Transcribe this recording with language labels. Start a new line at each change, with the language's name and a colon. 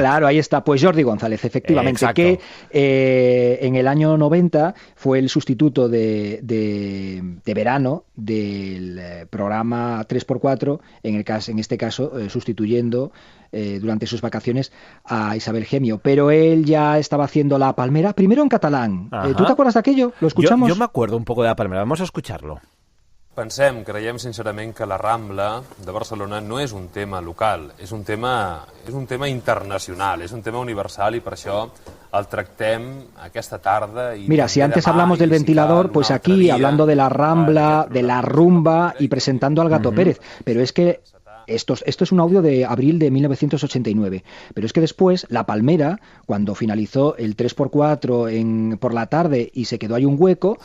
Spanish: Claro, ahí está, pues Jordi González, efectivamente, que en el año 90 fue el sustituto de verano del programa 3x4, en este caso sustituyendo durante sus vacaciones a Isabel Gemio, pero él ya estaba haciendo La Palmera, primero en catalán. ¿Tú te acuerdas de aquello? ¿Lo escuchamos? Yo me acuerdo un poco de La Palmera, vamos a escucharlo.
Catalan: Creiem sincerament que la Rambla de Barcelona no és un tema local, és un tema internacional, és un tema universal i per això el tractem aquesta tarda.
Spanish: Mira, si antes hablamos del ventilador, pues aquí hablando de la Rambla, de la rumba y presentando al Gato Pérez, pero es que esto es un audio de abril de 1989, pero es que después La Palmera, cuando finalizó el 3x4 por la tarde y se quedó ahí un hueco,